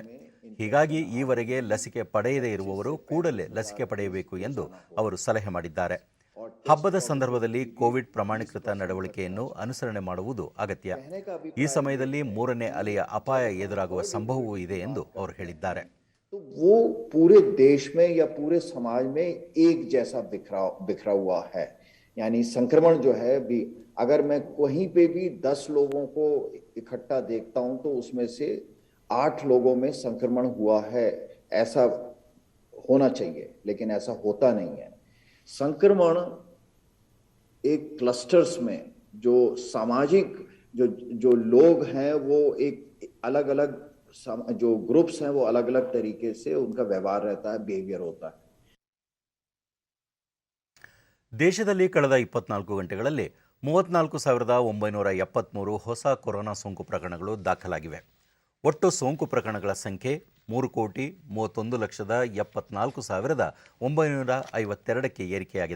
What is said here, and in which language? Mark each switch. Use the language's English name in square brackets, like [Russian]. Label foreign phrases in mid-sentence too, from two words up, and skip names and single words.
[Kannada] ಹೀಗಾಗಿ ಈವರೆಗೆ ಲಸಿಕೆ ಪಡೆಯದೇ ಇರುವವರು ಕೂಡಲೇ ಲಸಿಕೆ ಪಡೆಯಬೇಕು ಎಂದು ಅವರು ಸಲಹೆ ಮಾಡಿದ್ದಾರೆ. ಹಬ್ಬದ ಸಂದರ್ಭದಲ್ಲಿ ಕೋವಿಡ್ ಪ್ರಮಾಣೀಕೃತ ನಡವಳಿಕೆಯನ್ನು ಅನುಸರಣೆ ಮಾಡುವುದು ಅಗತ್ಯ. ಈ ಸಮಯದಲ್ಲಿ 3ನೇ ಅಲೆಯ ಅಪಾಯ ಎದುರಾಗುವ ಸಂಭವವೂ ಇದೆ ಎಂದು ಅವರು ಹೇಳಿದ್ದಾರೆ. [Hindi] तो वो पूरे देश में या पूरे समाज में एक जैसा बिखरा हुआ है. यानी संक्रमण जो है भी, अगर मैं कहीं पे भी 10 लोगों को इकट्ठा देखता हूं तो उसमें से 8 लोगों में संक्रमण हुआ है, ऐसा होना चाहिए, लेकिन ऐसा होता नहीं है. संक्रमण एक क्लस्टर्स में जो सामाजिक जो लोग हैं वो एक अलग अलग जो ग्रुप्स हैं वो अलग अलग तरीके से उनका व्यवहार रहता है, बिहेवियर होता है. [Kannada] ದೇಶದಲ್ಲಿ ಕಳೆದ 24 ಗಂಟೆಗಳಲ್ಲಿ 34,973 ಹೊಸ ಕೊರೋನಾ ಸೋಂಕು ಪ್ರಕರಣಗಳು ದಾಖಲಾಗಿವೆ. ಒಟ್ಟು ಸೋಂಕು ಪ್ರಕರಣಗಳ ಸಂಖ್ಯೆ 3,31,74,952ಕ್ಕೆ ಏರಿಕೆಯಾಗಿದೆ.